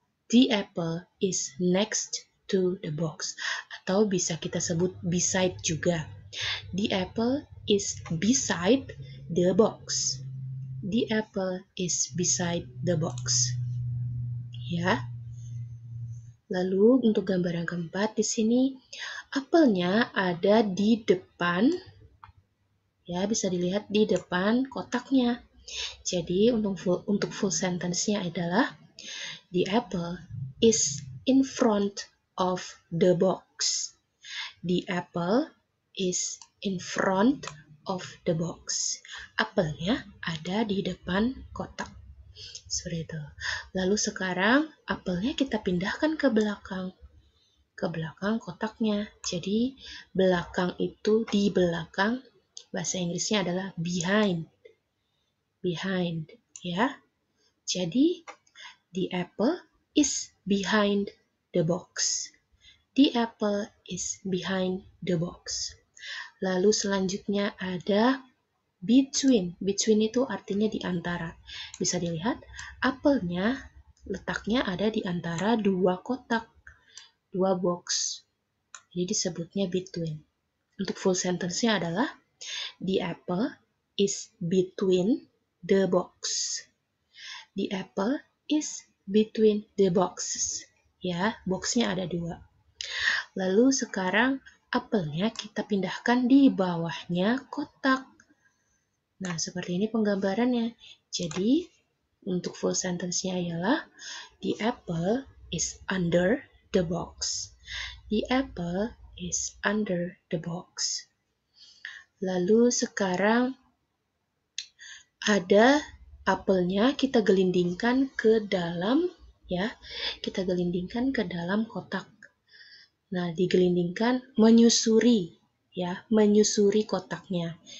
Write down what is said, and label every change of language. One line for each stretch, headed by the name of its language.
English: The apple is next to the box.
Indonesian: Atau bisa kita sebut beside juga.
English: The apple is beside the box. The apple is beside the box.
Indonesian: Ya. Lalu untuk gambar yang keempat di sini apelnya ada di depan. Ya, bisa dilihat di depan kotaknya. Jadi untuk full sentence-nya adalah
English: the apple is in front of the box. The apple is in front of the box.
Indonesian: Apelnya ada di depan kotak. Seperti itu. Lalu sekarang apelnya kita pindahkan ke belakang kotaknya. Jadi belakang itu di belakang, bahasa Inggrisnya adalah behind. Behind, ya.
English: Jadi the apple is behind the box. The apple is behind the box.
Indonesian: Lalu selanjutnya ada between. Between itu artinya di antara. Bisa dilihat apelnya letaknya ada di antara dua kotak, dua box. Jadi disebutnya
English: between.
Indonesian: Untuk full sentence-nya adalah
English: the apple is between the box. The apple is between the boxes.
Indonesian: Ya, boxnya ada dua. Lalu sekarang apelnya kita pindahkan di bawahnya kotak. Nah, seperti ini penggambarannya. Jadi, untuk full sentence-nya ialah
English: the apple is under the box. The apple is under the box.
Indonesian: Lalu sekarang ada apelnya kita gelindingkan ke dalam, ya. Kita gelindingkan ke dalam kotak. Nah, digelindingkan menyusuri, ya, menyusuri kotaknya.